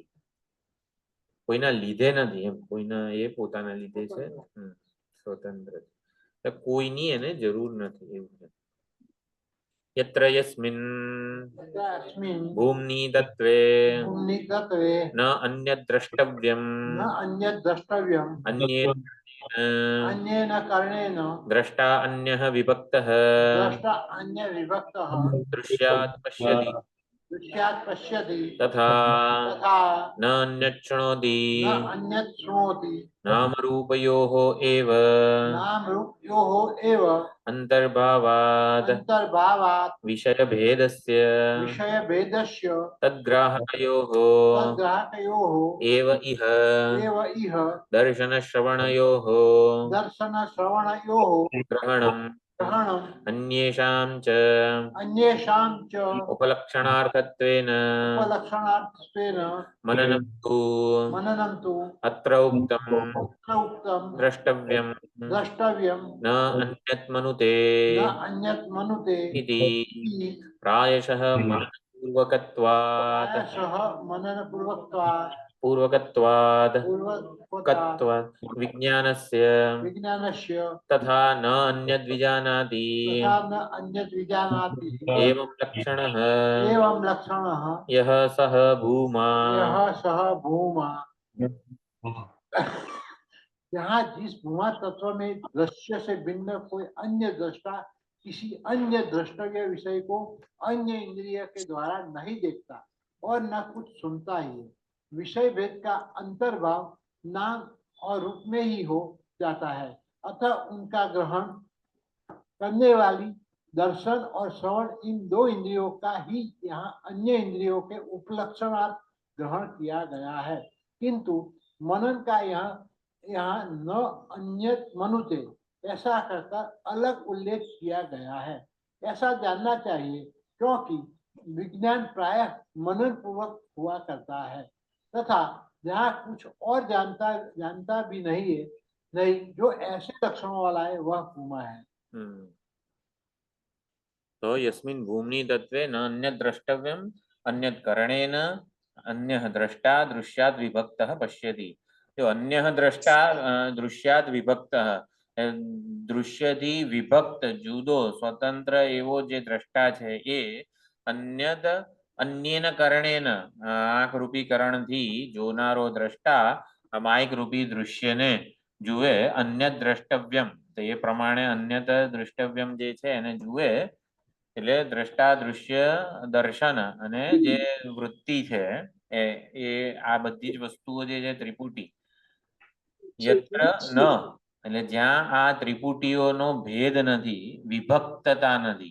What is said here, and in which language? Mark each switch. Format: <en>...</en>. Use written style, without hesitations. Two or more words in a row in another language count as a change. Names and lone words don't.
<gu>કોઈના લીધે નથી એમ, કોઈના એ પોતાના લીધે છે, સ્વતંત્ર છે, કોઈની એને જરૂર નથી એવું છે.</gu> <sa>યત્ર યસ્મિન ભૂમ્ની તત્વે ન અન્યત દ્રષ્ટવ્યમ अन्येन कारणेन દ્રષ્ટા અન્યઃ વિભક્તઃ દૃશ્યાત પશ્યતિ તથા ન અન્યત શૃણોતિ નામ રૂપયોઃ એવ અંતર્ભાવાદ વિષય ભેદસ્ય તદ્ગ્રાહકયોઃ એવ ઇહ દર્શન શ્રવણયોઃ ગ્રહણમ ग्रहणम् अन्येषां च अन्येषां च उपलक्षणार्थत्वेन उपलक्षणार्थत्वेन मननं तु अत्र उक्तम् द्रष्टव्यम् द्रष्टव्यं न अन्यत् मनुते न अन्यत् मनुते इति इति प्रायशः मननपूर्वकत्वात् पूर्वकत्वात् कत्वात् विज्ञानस्य विज्ञानस्य तथा न अन्यद्विजानाति तथा न अन्यत् विजानाति एवं लक्षणः एवं लक्षणः यः सः भूमा यः सः भूमा</sa> <hi>यहाँ जिस भूमा तत्व में दृश्य से भिन्न कोई अन्य दृष्टा किसी अन्य द्रष्टव्य विषय को अन्य इंद्रिय के द्वारा नहीं देखता और न कुछ सुनता ही है, विषय भेद का अंतर्भाव नाम और रूप में ही हो जाता है, अतः उनका ग्रहण करने वाली दर्शन और श्रवण इन दो इंद्रियों का ही यहाँ अन्य इंद्रियों के उपलक्षणार्थ ग्रहण किया गया है, किंतु मनन का यहाँ</hi> <sa>न अन्यत मनुते</sa> <hi>ऐसा कहकर अलग उल्लेख किया गया है। ऐसा जानना चाहिए क्योंकि विज्ञान प्रायः मनन पूर्वक हुआ करता है तथा जहाँ कुछ और जानता भी नहीं जो ऐसे लक्षणों वाला है वह भूमा है।</hi> <sa>तो यस्मिन् भूम्नि तत्वे न अन्यत् द्रष्टव्यम् अन्यत् करणेन अन्यः द्रष्टा दृश्यात् विभक्तः पश्यति।</sa> <gu>जो</gu> <sa>अन्यः द्रष्टा दृश्यात् विभक्तः</sa> <gu>दृश्यથી વિભક્ત જુદો સ્વતંત્ર એવો જે દ્રષ્ટા છે એ અન્યન કરણેન આંખ રૂપી કરણથી જોનારો દ્રષ્ટા માયક રૂપી દૃશ્યને જુએ</gu> <sa>અન્ય દ્રષ્ટવ્યમ,</sa> <gu>તો એ પ્રમાણે</gu> <sa>અન્યત દ્રષ્ટવ્યમ</sa> <gu>જે છે એને જુએ એટલે દ્રષ્ટા દૃશ્ય દર્શન અને જે વૃત્તિ છે એ આ બધી જ વસ્તુઓ જે છે ત્રિપુટી</gu> <sa>યત્ર ન</sa> <gu>એટલે જ્યાં આ ત્રિપુટીઓનો ભેદ નથી, વિભક્તતા નથી.</gu>